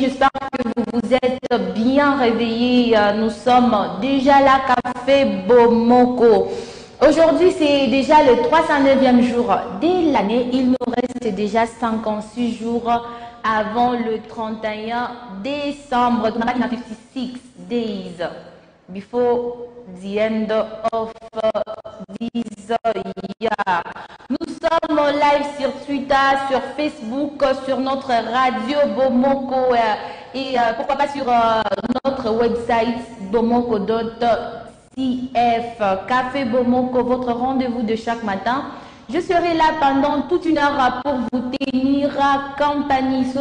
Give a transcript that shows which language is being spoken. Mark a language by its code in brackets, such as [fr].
[fr] J'espère que vous vous êtes bien réveillés. Nous sommes déjà là, Café Bomoko. Aujourd'hui, c'est déjà le 309e jour de l'année. Il nous reste déjà 56 jours avant le 31 décembre. [en] 56 days before the end of this year. [fr] Nous sommes en live sur Twitter, sur Facebook, sur notre radio Bomoko et pourquoi pas sur notre website bomoko.com. CF, Café Bomoko, votre rendez-vous de chaque matin. Je serai là pendant toute une heure pour vous tenir compagnie.